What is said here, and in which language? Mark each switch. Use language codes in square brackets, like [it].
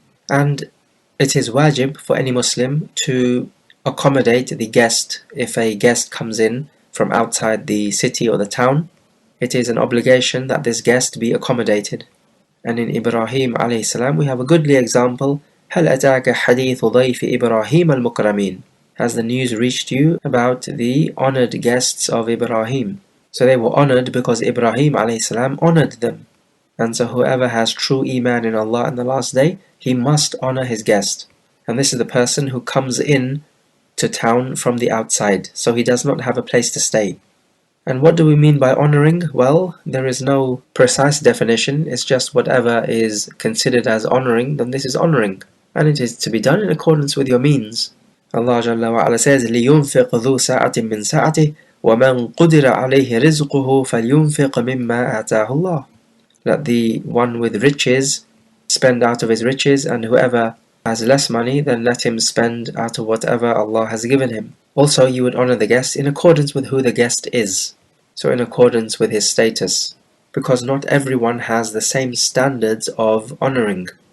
[en] And it is wajib for any Muslim to accommodate the guest. If a guest comes in from outside the city or the town, it is an obligation that this guest be accommodated. And in Ibrahim alayhi salam we have a goodly example. [ar] هل أتاك حديث ضيف إبراهيم المكرمين? [en] Has the news reached you about the honored guests of Ibrahim? So they were honored because Ibrahim alayhi salam honored them. And so whoever has true iman in Allah and the last day, he must honor his guest. And this is the person who comes in to town from the outside, so he does not have a place to stay. And what do we mean by honoring? Well, there is no precise definition, it's just whatever is considered as honoring, then this is honoring. And it is to be done in accordance with your means. Allah Jalla wa Ala says, [ar] لِيُنْفِقْ ذُو سَعَةٍ مِّن سَعَتِهِ وَمَنْ قُدِرَ عَلَيْهِ رِزْقُهُ فَلْيُنْفِقْ مِمَّا آتَاهُ اللَّهُ. [en] Let the one with riches spend out of his riches, and whoever has less money, then let him spend out of whatever Allah has given him. Also, you would honor the guest in accordance with who the guest is, so in accordance with his status, because not everyone has the same standards of honoring.